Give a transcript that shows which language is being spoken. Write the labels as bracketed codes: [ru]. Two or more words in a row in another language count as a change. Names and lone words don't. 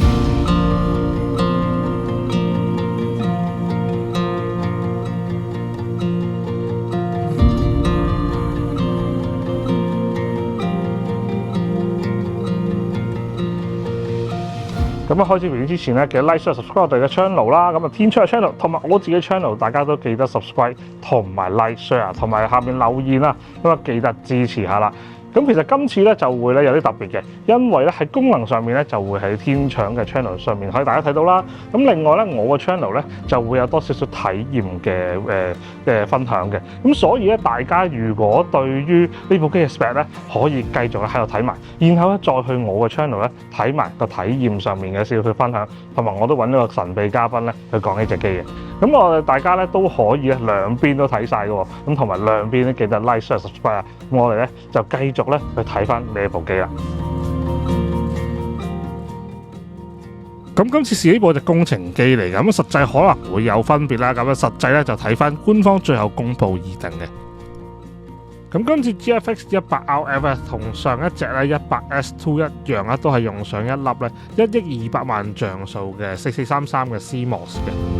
[yue] 咁開始片之前咧，記得 [en] like、share、subscribe [yue] 我哋嘅 channel 啦。咁天搶嘅 channel 同埋我自己 channel， 大家都記得 subscribe 同埋 [en] like、share [yue] 同埋下面留言啦。記得支持下啦。咁其實今次咧就會咧有啲特別嘅，因為咧喺功能上面咧就會喺天搶嘅 channel 上面可以大家睇到啦。咁另外咧我個 channel 咧就會有多少少體驗嘅分享嘅。咁所以咧大家如果對於呢部機嘅 spec 咧可以繼續喺度睇埋，然後咧再去我嘅 channel 咧睇埋個體驗上面嘅少少分享，同埋我都揾咗個神秘嘉賓咧去講呢隻機嘅。咁我哋大家咧都可以咧兩邊都睇晒嘅喎，咁同埋兩邊咧記得 [en] like、share、subscribe [yue] 啊。咁我哋咧就繼續咧去睇翻呢部機啦。咁今次試呢部隻工程機嚟嘅，咁實際可能會有分別啦。咁實際咧就睇翻官方最後公佈而定嘅。咁今次 GFX 100RF 同上一隻咧 100S2 一樣啦，都係用上一粒咧1億200萬像素嘅4433嘅 CMOS 嘅。